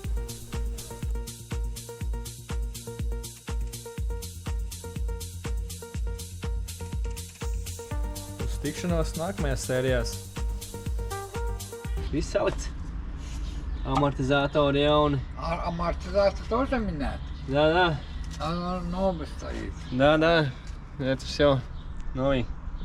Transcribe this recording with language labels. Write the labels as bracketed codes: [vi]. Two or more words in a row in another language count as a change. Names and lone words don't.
[lv] Uz tikšanos nākamajās sērijās. Viss salikts. Amortizatori jauni. [ru] Амортизация тоже менять? Да. Оно новое стоит. Да. Это все новый.